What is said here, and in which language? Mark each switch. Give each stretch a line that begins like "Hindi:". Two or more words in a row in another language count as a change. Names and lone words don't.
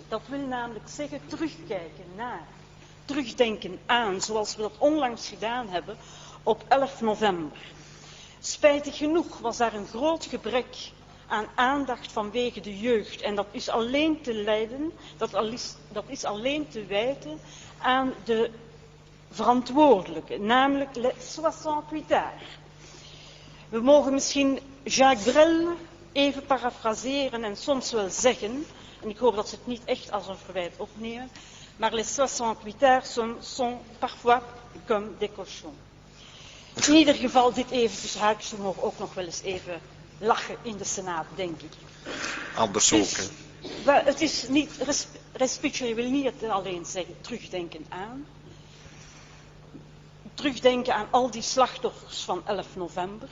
Dutch: Dat wil namelijk zeggen terugkijken naar, terugdenken aan, zoals we dat onlangs gedaan hebben op 11 november. Spijtig genoeg was daar een groot gebrek aan aandacht vanwege de jeugd. En dat is alleen te lijden, dat is alleen te wijten aan de verantwoordelijke, namelijk
French: les 68 ans.
Dutch: We mogen misschien Jacques Brel even parafraseren en soms wel zeggen, en ik hoop dat ze het niet echt als een verwijt opnemen, maar
French: les 68 ans sont parfois comme des cochons.
Dutch: In ieder geval, dit even tussen haakjes, we mogen ook nog wel eens even lachen in de Senaat, denk ik. Anders ook, hè? Het is niet, respiture wil niet alleen zeggen terugdenken aan. Terugdenken aan al die slachtoffers van 11 november.